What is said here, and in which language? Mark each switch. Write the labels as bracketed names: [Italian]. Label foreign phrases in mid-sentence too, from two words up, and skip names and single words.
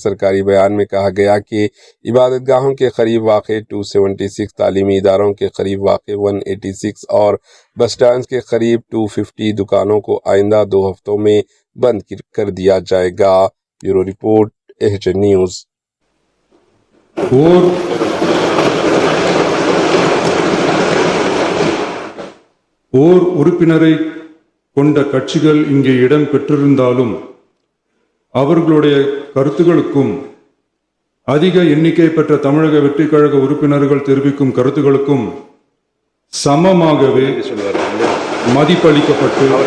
[Urdu] سرکاری بیان میں کہا گیا کہ عبادت گاہوں کے قریب واقع 276، تعلیمی اداروں کے قریب واقع 186 اور بس سٹینڈز کے قریب 250 دکانوں کو آئندہ 2 ہفتوں میں بند کر دیا جائے گا۔ [English] Bureau report, AHN News. [Tamil] ஓர் உறுப்பினரை கொண்ட கட்சிகள் இங்கே இடம் பெற்றிருந்தாலும் அவர்களுடைய கருத்துகளுக்கும் அதிக எண்ணிக்கை பெற்ற தமிழக வெற்றிக் கழக உறுப்பினர்கள் தெரிவிக்கும் கருத்துகளுக்கும் சமமாகவே மதிப்பளிக்கப்பட்டு